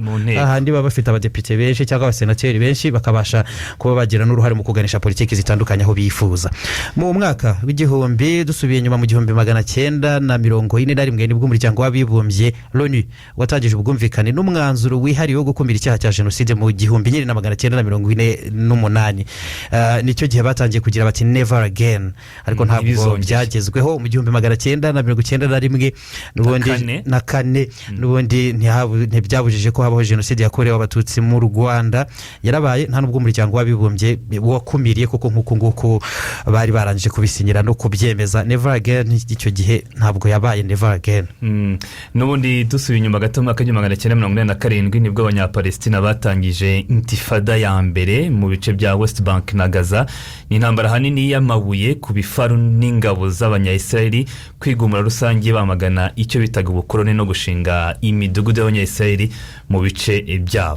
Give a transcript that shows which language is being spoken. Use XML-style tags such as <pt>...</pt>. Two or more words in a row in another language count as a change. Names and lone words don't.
<rw>Ahandi baba bafite abadepite benshi cyangwa abasenateri benshi bakabasha kuba bagira n'uruhare mu kuganisha politiki zitandukanye aho bifuza. Mu mwaka w'igihumbi dusubiye nyuma mu 1941 nibwo umuryango w'abibumbye LONU watangije ubwumvikane n'umwanzuro wihariye wo gukumira icyaha cya jenoside mu 1948. Nicyo gihe batangiye kugira bati</rw> <en>never again,</en> <rw>ariko ntabwo byagezweho. Mu 1991 n'ubundi na kane n'ubundi ntibyabujije ko habaho jenoside yakorewe abatutsi mu Rwanda. Yarabaye nta nubwo umuryango w'abibumbye wakumiriye kuko nk'uko bari barangije kubisinyira no kubyemeza.</rw> <en>Never again</en> <rw>icyo gihe ntabwo yabaye</rw> <en>never again.</en> <rw>N'ubundi dusubiye inyuma gato mu 1987 nibwo abanyapalestina batangije intifada ya mbere mu bice bya West Bank na Gaza. Ni intambara hanini y'amabuye ku bifaru n'ingabo z'abanyayisraeli kwigumura rusange bamagana icyo bitaga ubukoloni no gushinga imidugudu y'abanyayisraeli mu bice byabo.</rw>